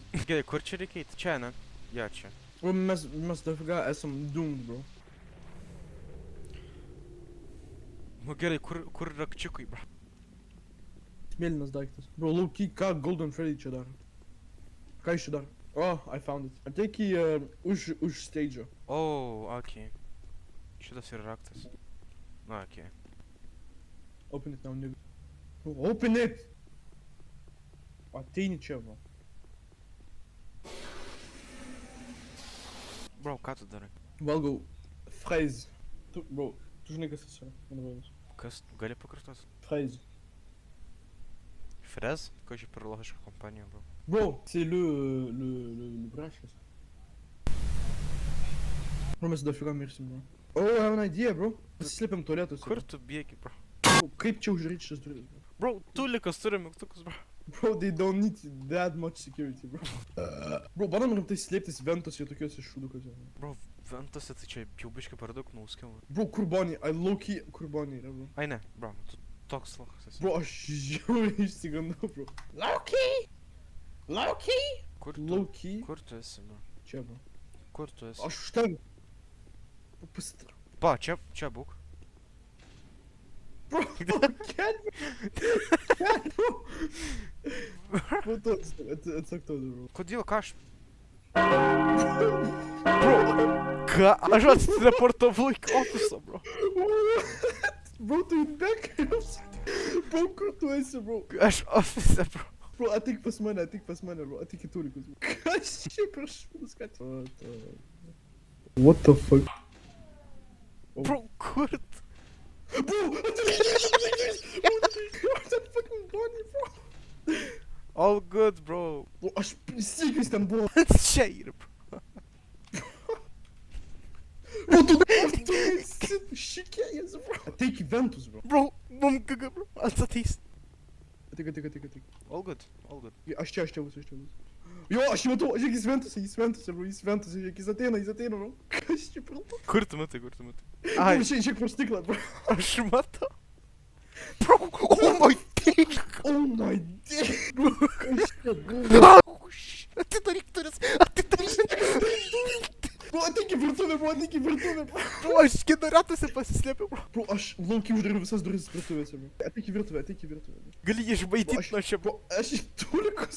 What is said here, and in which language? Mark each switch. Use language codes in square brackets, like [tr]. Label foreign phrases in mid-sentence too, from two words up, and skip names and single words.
[lt] Gerai, kur čia reikia eiti? Čia, ne? Jo, čia. Bro, mes dafiga esam doomed, bro. Nu gerai, kur rakčiukai, bro? Mėlynas daiktas. Bro, lauky, ką Golden Freddy čia daro? Ką jis čia daro? [en] Oh, I found it. [lt] Ateik į už stage'o. Oh, okei. Šitas yra raktas. Na, okei. [en] Open it now, nigga. Bro, open it! [lt] Ateini čia, bro. Bro, ką tu darai? Valgau fraise. Bro, tu žinai kas tas yra, man rodos. Kas? Gali pakartos? Fraise. Frez? Ko čia per logiška kompanija, bro? [fr] Bro, c'est le brush. Bro, [lt] mes dafiga mirsim, bro. [en] Oh, I have an idea, bro. [lt] Pasislėpiam tualetuose. Kur tu bėgi, bro? Bro, kaip čia uždaryti šitas duris, bro? Bro, tulikas turi mygtukus, bro. [en] Bro, they don't need that much security, bro. [lt] Bro, bandom rimtai slėptis ventuose tokiuose šūdukose. Bro, ventuose tai čia jau biškai per daug nuskėm. Bro, kur Bonnie? [en] I low-key [lt] kur Bonnie yra, bro. Ai ne, bro, tu toks lokas esi. Bro, aš žiauriai išsigandau, bro. [en] Low-key! Low-key! [lt] Kur tu? Low-key? Kur tu esi, bro? Čia, bro. Kur tu esi? Aš už ten. Bro, pasitrau. Pa, čia būk. Bro, ken, bro. Bro, tu atsak to, bro. Kodėl, ką aš? Bro, ką? Aš atsireportavau į ofisą, bro. Bro, tu [en] in backhouse. [lt] Bro, kur tu esi, bro? Aš ofise, bro. Bro, ateik pas mane, bro. Ateik į tulikus, bro. Kas čia per šūdus, ką čia? [en] What the fuck? [lt] Bro, kur tu? [en] Bro, that fucking Bonnie, bro. All good, bro. [lt] Bro, aš prisikiu, jis ten buvo. Čia yra, bro. Bro, tu esi šikėjęs, bro. Ateik į ventus, bro. Bro, mum gaga, bro. Atsatys. Ateik. [en] All good. [lt] Aš čia būsiu. Jo, aš jį matau, žiūrėk, jis ventuose, bro, žiūrėk, jis ateina, bro. Kas čia per to? Kur tu matai? Ai, žiūrėk pro stiklą, bro. Aš matau. [en] Bro, oh my dick. Oh my dick, bro. [lt] Kas čia buvo? Atidaryk duris. Bro, ateik į virtuvę, bro. Bro, aš generatuose pasislėpiau, bro. Bro, aš laukiu uždariau visas duris virtuvėse, bro. Ateik į virtuvę, bro. Gali išbaidyti nuo čia, bro. Bro, aš į tulikus.